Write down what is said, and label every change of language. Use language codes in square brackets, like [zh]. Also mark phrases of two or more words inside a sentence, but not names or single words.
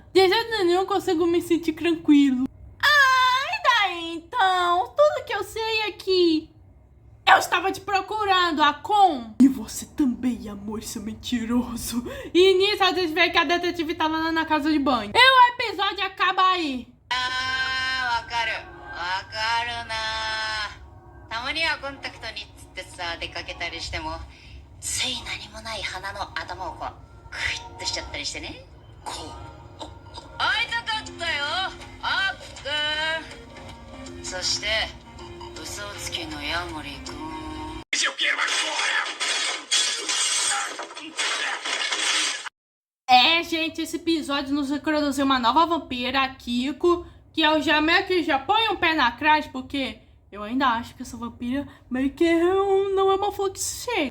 [pt] De jeito nenhum consigo me sentir tranquilo. Então, tudo que eu sei é que eu estava te procurando, Akun. E você também, amor, seu mentiroso. E nisso a gente vê que a detetive estava lá na casa de banho. E o episódio acaba aí. [ja] わかるな。たまにはコンタクトにっつってさ出かけたりしてもつい何もない鼻の頭をこうクイッとしちゃったりしてね。こう会いたかったよあっくん。そして嘘つきのヤモリくん。 [pt] 以上 dinheiro agora! É, gente, esse episódio nos introduziu uma nova vampira, a Kiko, que eu já meio que já ponho um pé na crase, porque eu ainda acho que essa vampira meio que não é uma fluxeira.